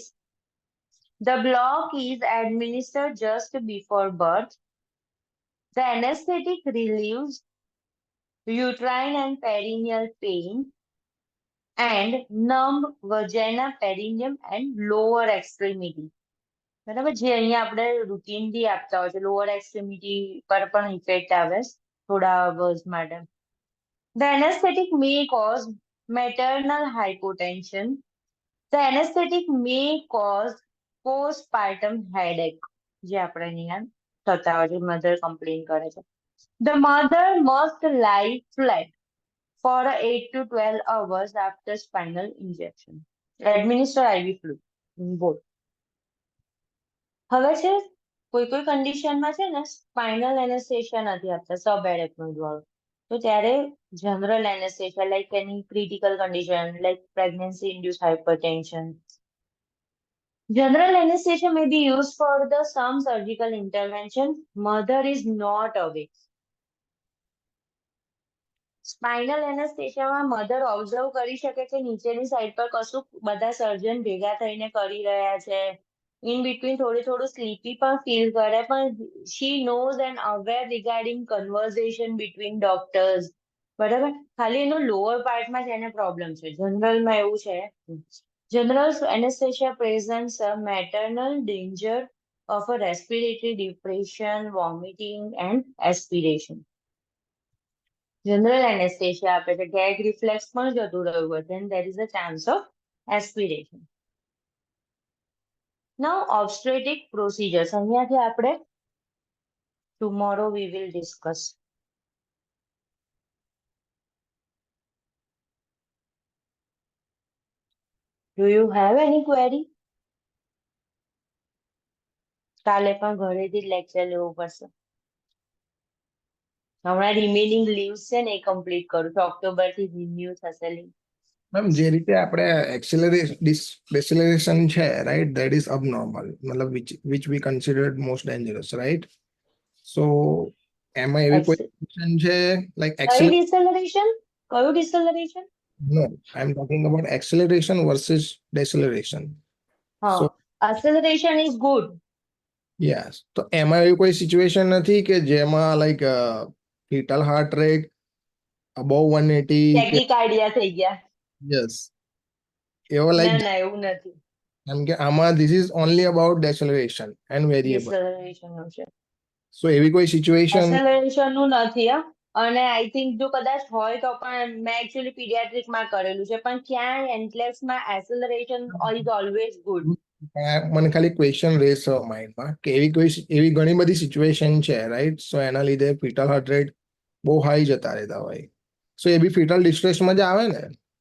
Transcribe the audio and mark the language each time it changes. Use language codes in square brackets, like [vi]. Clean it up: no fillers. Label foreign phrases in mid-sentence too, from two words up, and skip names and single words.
[en] The block is administered just before birth. The anesthetic relieves uterine and perineal pain and numb vagina, perineum, and lower extremity. [gu] બરાબર. જે અહીંયા આપણે રૂટીનલી આપતા હોય છે, [en] lower extremity [gu] પર પણ ઇફેક્ટ આવે થોડા અવર્સ માટે. [en] The anesthetic may cause maternal hypotension. The anesthetic may cause postpartum headache, [gu] જે આપણે અહીંયા થતા હોય છે, [en] mother complain [gu] કરે છે. [en] The mother must lie flat for 8 to 12 hours after spinal injection. Administer IV fluid. Both. [gu] હવે છે કોઈ કન્ડિશનમાં છે ને [en] spinal anesthesia [gu] નથી આપતા, સબએરેક્નોઇડ વાળું, તો ત્યારે [en] general anesthesia like any critical condition like pregnancy induce hypertension. General anesthesia may be used for some surgical intervention. Mother is not awake. spinal anesthesia mother observe [gu] કરી શકે છે નીચેની સાઈડ પર કશું બધા સર્જન ભેગા થઈને કરી રહ્યા છે. [en] In between [gu] થોડું સ્લીપી પણ ફીલ કરે, પણ [en] she knows and aware regarding conversation between doctors. [gu] બરાબર. ખાલી એનો લોઅર પાર્ટમાં જ એને પ્રોબ્લેમ છે. જનરલમાં એવું છે. [en] General anesthesia presents a maternal danger of a respiratory depression, vomiting, and aspiration. General anesthesia [gu] આપે છે, [en] gag reflex [gu] પણ જતું રહ્યું હોય, [en] then there is a chance of aspiration. Now obstetric procedures. [gu] અહીંયાથી આપણે [en] tomorrow we will discuss. Do you have any query? [gu] કાલે પણ ઘરેથી જ લેક્ચર લેવું પડશે. હમણાં [en] remaining leaves [gu] છે ને એ કમ્પ્લીટ કરું છું, ઓક્ટોબર થી રિન્યુ થશે લીવ. મેમ જે રીતે આપણે deceleration છે, [en] right, that is abnormal, મતલબ which we considered most dangerous, right? [gu] સો એમાં એવી કોઈ સિચ્યુએશન છે લાઈક કયું ડિસેલરેશન? કયું ડિસેલરેશન? [en] No, I'm talking about acceleration versus deceleration. [gu] હા, [en] So, acceleration is good. yes. [gu] તો એમાં એવી કોઈ સિચ્યુએશન નથી કે જેમાં લાઈક [en] fetal heart rate above 180 [gu] કે ટેકીકાર્ડિયા થઈ ગયા. [en] yes. એવો [gu] ના લાઈક ના એવું નથી. કેમ કે આમાં [en] this is only about deceleration and variable. [gu] ડિસેલરેશન નું છે. So એવી કોઈ સિચ્યુએશન એક્સેલરેશન નું નથી હા. અને [en] I think [gu] જો કદાચ હોય તો પણ મેં એકચ્યુઅલી પીડિયાટ્રિક માં કરેલું છે પણ ક્યાંય એન્ટલેસ માં [en] acceleration is always good. [gu] મને ખાલી [en] question raise [gu] માઇન્ડમાં કે એવી ઘણી બધી સિચ્યુએશન છે [en] right so [gu] એના લીધે [en] fetal heart rate [gu] બહુ હાઈ જતા રહેતા હોય સો એ બી [en] fetal distress [gu] જ આવે ને